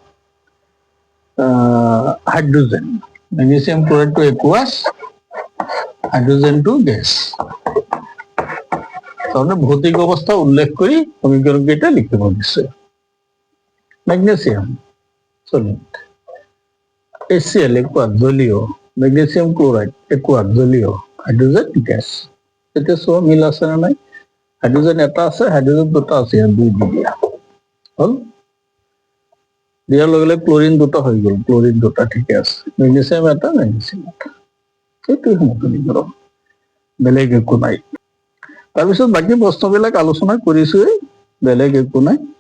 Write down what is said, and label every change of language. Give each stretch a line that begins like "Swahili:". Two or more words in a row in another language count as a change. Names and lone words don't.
English: hydrogen magnesium chloride two aqueous hydrogen two gas
Bangla: তাহলে ভৌতিক অবস্থা উল্লেখ করি সমীকরণ কেটে লিখতে বলছে
English: magnesium solid HCl aqueous
Bangla: জলীয়
English: magnesium chloride aqueous
Bangla: জলীয়
English: hydrogen gas
Bangla: এতে সব মিল আছে না নাই হাইড্রোজেন এটা আছে, হাইড্রোজেন দুটা আছে,
Assamese: ইয়াত 2 দি দিয়া হল। দিয়াৰ লগে লগে ক্লোৰিন দুটা হৈ গ'ল, ক্লোৰিন দুটা ঠিকে আছে, মেগনেছিয়াম এটা, মেগনেছিয়াম এটা। সেইটোৱে সমতুলীকৰণ, বেলেগ একো নাই। তাৰপিছত বাকী প্ৰশ্নবিলাক আলোচনা কৰিছোৱেই, বেলেগ একো নাই।